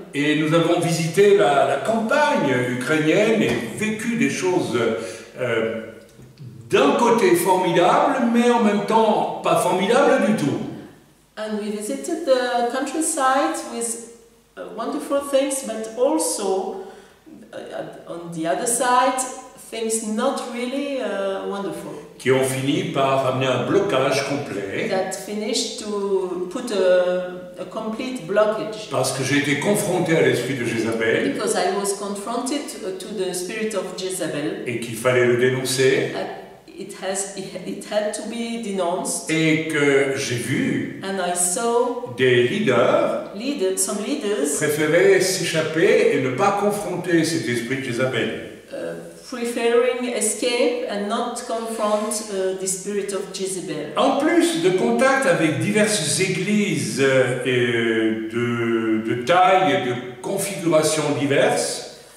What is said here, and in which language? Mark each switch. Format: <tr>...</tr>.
<fr>Et nous avons visité la campagne ukrainienne et vécu des choses d'un côté formidables, mais en même temps pas formidables du tout.</fr> <en>And we visited the countryside with wonderful things, but also on the other side, things not really wonderful.</en> <fr>Qui ont fini par amener un blocage complet.</fr> <en>That finished to put a complete blockage.</en> <fr>Parce que j'ai été confronté à l'esprit de Jézabel.</fr> <en>Because I was confronted to the spirit of Jezebel.</en> <fr>Et qu'il fallait le dénoncer.</fr> <en>It had to be denounced.</en> <fr>Et que j'ai vu</fr> <en>And I saw</en> <fr>des</fr> <en>some leaders</en> <fr>préférer s'échapper et ne pas confronter cet esprit de Jézabel.</fr> <en>Preferring escape and not confront the spirit of Jezebel.</en> <fr>En plus de contacts avec diverses églises de taille et de configurations diverses,</fr>